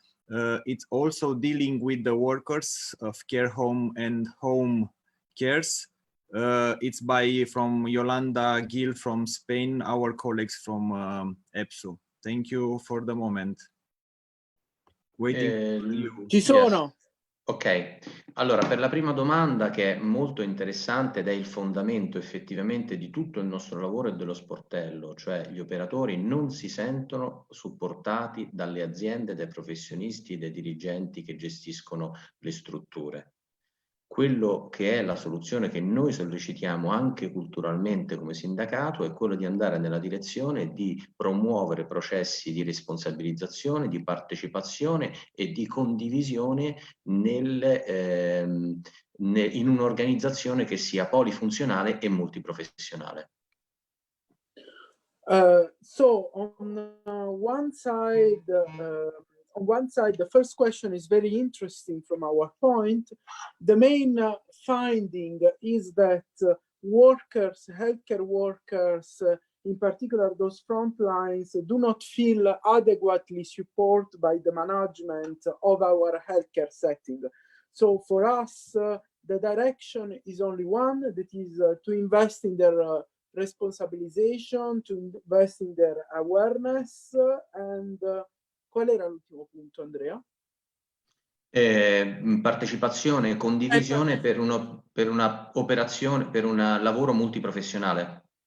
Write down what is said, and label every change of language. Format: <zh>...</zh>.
<en>It's also dealing with the workers of care home and home cares. It's from Yolanda Gil from Spain, our colleagues from EPSU. Thank you for the moment. Waiting.</en> <it>Ci sono.</it> <en>Yes.</en> <it>Ok, allora per la prima domanda, che è molto interessante ed è il fondamento effettivamente di tutto il nostro lavoro e dello sportello, cioè gli operatori non si sentono supportati dalle aziende, dai professionisti e dai dirigenti che gestiscono le strutture. Quello che è la soluzione che noi sollecitiamo anche culturalmente come sindacato è quello di andare nella direzione di promuovere processi di responsabilizzazione, di partecipazione e di condivisione in un'organizzazione che sia polifunzionale e multiprofessionale.</it> <en>So on one side, the first question is very interesting from our point. The main finding is that workers, healthcare workers, in particular those front lines, do not feel adequately supported by the management of our healthcare setting. So for us, the direction is only one, that is to invest in their responsabilization, to invest in their awareness, and</en> <it>qual era l'ultimo punto, Andrea? Partecipazione e condivisione per una operazione, per un lavoro multiprofessionale.</it>